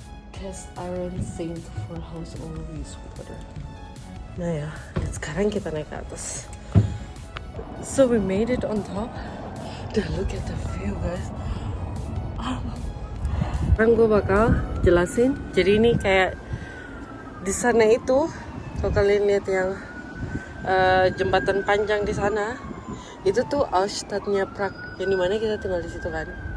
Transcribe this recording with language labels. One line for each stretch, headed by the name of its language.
English: Cast iron sink for household use water.
Indonesian: Nah ya, dan sekarang kita naik ke atas.
English: So we made it on top.
Indonesian: Dan
English: look at the view guys.
Indonesian: Sekarang gue bakal jelasin. Jadi ini kayak di sana itu, kalau kalian lihat yang jembatan panjang di sana, itu tuh Altstadtnya Prague, yang dimana kita tinggal di situ kan.